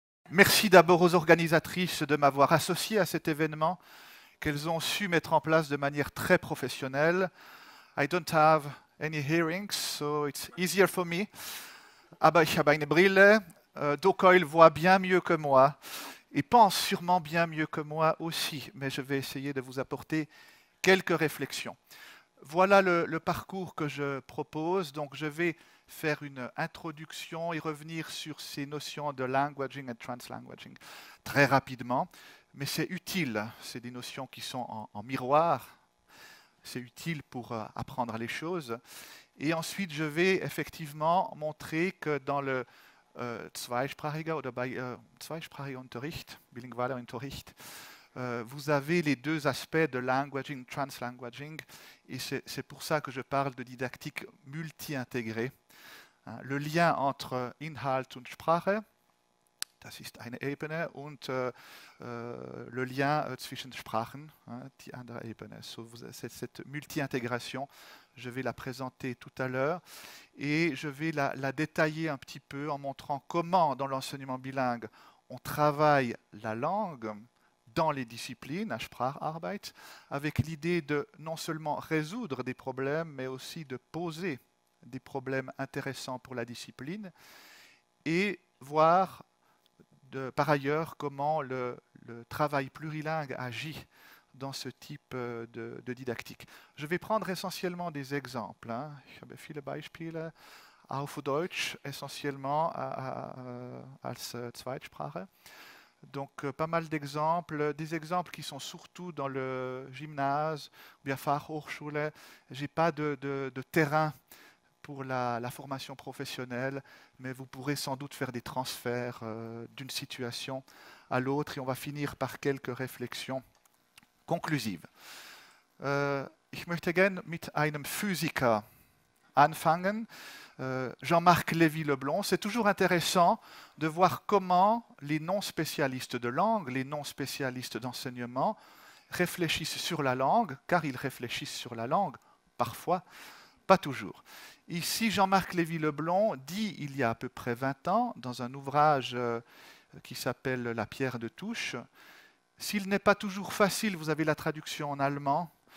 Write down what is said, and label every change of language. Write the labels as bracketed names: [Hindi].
[French] Merci d'abord aux organisatrices de m'avoir associé à cet événement qu'elles ont su mettre en place de manière très professionnelle. [English] I don't have any hearings, so it's easier for me. [German] Aber ich habe eine Brille. [French] Dokoil voit bien mieux que moi et pense sûrement bien mieux que moi aussi, mais je vais essayer de vous apporter quelques réflexions. Voilà le parcours que je propose. Donc, je vais faire une introduction et revenir sur ces notions de languaging et translanguaging très rapidement. Mais c'est utile, c'est des notions qui sont en miroir. C'est utile pour apprendre les choses. Et ensuite, je vais effectivement montrer que dans le [German] zweisprachiger oder bei zweisprachiger Unterricht, bilingualer Unterricht, [French] vous avez les deux aspects de languaging, translanguaging, et c'est pour ça que je parle de didactique multi-intégrée. Le lien entre [German] Inhalt und Sprache, das ist eine Ebene, und [French] le lien [German] zwischen Sprachen, die andere Ebene. [French] So, cette multi-intégration, je vais la présenter tout à l'heure, et je vais la détailler un petit peu en montrant comment, dans l'enseignement bilingue, on travaille la langue dans les disciplines, à Spracharbeit, avec l'idée de non seulement résoudre des problèmes, mais aussi de poser des problèmes intéressants pour la discipline, et voir par ailleurs comment le travail plurilingue agit dans ce type de didactique. Je vais prendre essentiellement des exemples. [German] Ich habe viele Beispiele auf Deutsch, [French] essentiellement [German] als Zweitsprache. [French] Donc, pas mal d'exemples, des exemples qui sont surtout dans le gymnase, ou bien Fachhochschule. Je n'ai pas de terrain pour la formation professionnelle, mais vous pourrez sans doute faire des transferts d'une situation à l'autre, et on va finir par quelques réflexions conclusives. [German] Ich möchte gerne mit einem Physiker anfangen. [French] Jean-Marc Lévy-Leblond. C'est toujours intéressant de voir comment les non-spécialistes de langue, les non-spécialistes d'enseignement réfléchissent sur la langue, car ils réfléchissent sur la langue, parfois, pas toujours. Ici, Jean-Marc Lévy-Leblond dit, il y a à peu près 20 ans, dans un ouvrage qui s'appelle La pierre de touche, « S'il n'est pas toujours facile, vous avez la traduction en allemand,